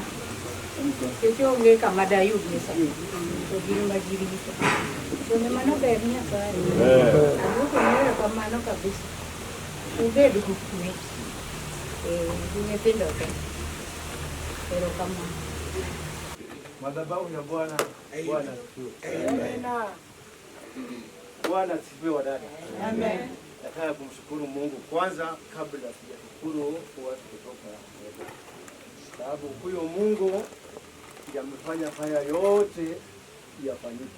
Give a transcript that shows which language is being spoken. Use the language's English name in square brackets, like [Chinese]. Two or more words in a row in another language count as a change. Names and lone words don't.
[Luo (Kenya and Tanzania)] Nikech onge kama dayud sani. To gin ma girito. Kendo mano ber Nyasaye. Aduoko ni erokamano kabisa. Ubed gi kwe. Gi nyithindo te. Erokamano. [Swahili] Madhabahu ya Bwana. Bwana asifiwe. Amen. Bwana asifiwe wadada. Amen. Nataka kumshukuru Mungu kwanza kabla sijashukuru watu kutoka Nairobi. Sababu huyo Mungu amefanya haya yote yafanyike.